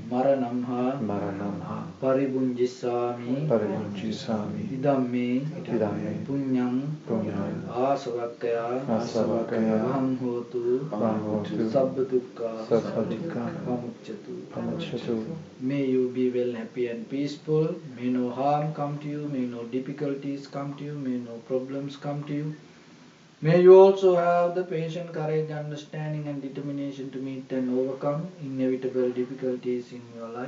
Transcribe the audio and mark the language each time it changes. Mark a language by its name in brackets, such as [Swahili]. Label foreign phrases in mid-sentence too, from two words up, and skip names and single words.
[Pali] Maranamha Maranamha Paribunjisami Parivunjisami Idamme Idame Punyang Punyam Asavakaya Asavakaya Vamhotu Vamhotu Sabbadukka Sabbadukka Pamucchatu. Pamucchatu. [English] May you be well, happy and peaceful. May no harm come to you. May no difficulties come to you. May no problems come to you. May you also have the patience, courage, understanding and determination to meet and overcome inevitable difficulties in your life.